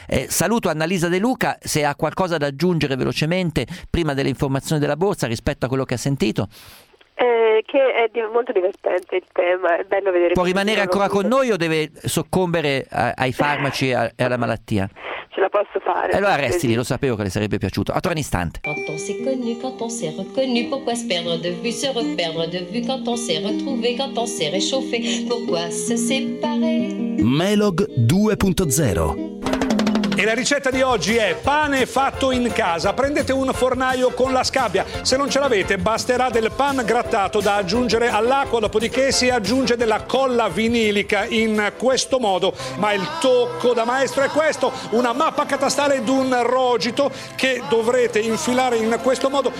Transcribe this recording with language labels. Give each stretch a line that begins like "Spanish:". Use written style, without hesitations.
Italian: Saluto Annalisa De Luca, se ha qualcosa da aggiungere velocemente prima delle informazioni della borsa rispetto a quello che ha sentito. Che è molto divertente il tema, è bello vedere. Può rimanere ancora con noi o deve soccombere ai farmaci e alla malattia? Ce la posso fare. E allora resti lì, lo sapevo che le sarebbe piaciuto. A tra un istante.
French: Quand on s'est connu, quand on s'est reconnu, pourquoi se perdre de vue, se reperdre de vue, quand on s'est retrouvé, quand on s'est réchauffé, pourquoi se séparer?
Italian: Melog 2.0. E la ricetta di oggi è pane fatto in casa. Prendete un fornaio con la scabbia. Se non ce l'avete, basterà del pan grattato da aggiungere all'acqua, dopodiché si aggiunge della colla vinilica in questo modo. Ma il tocco da maestro è questo: una mappa catastale d'un rogito che dovrete infilare in questo modo.